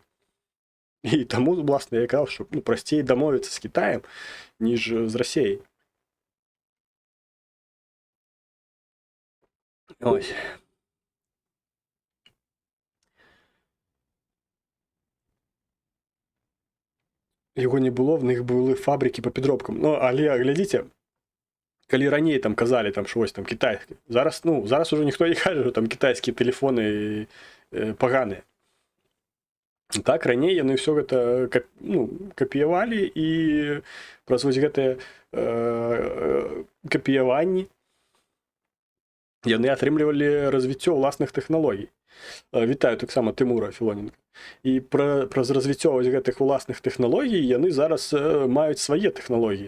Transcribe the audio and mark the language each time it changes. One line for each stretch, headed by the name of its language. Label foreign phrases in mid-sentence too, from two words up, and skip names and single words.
Belarusian: І таму, власна, я казаў, што прасцей дамовіцца з Кітаем, ніж з Расіяй.
Ukrainian: Ось.
Belarusian: Яго не было,
Ukrainian: в них були фабрики по підробкам.
Belarusian: Але глядзіце, калі раней там казалі,
Ukrainian: там щось там китайське, зараз уже ніхто не каже, що там китайські телефони поганыя.
Belarusian: Так, раней яны ўсё гэта капіявалі, і праз вось гэтыя капіяванні яны атрымлівалі развіццё ўласных тэхналогій. Вітаю таксама Тымура Філоненка. І праз развіццё вось гэтых уласных тэхналогій яны зараз маюць свае тэхналогіі.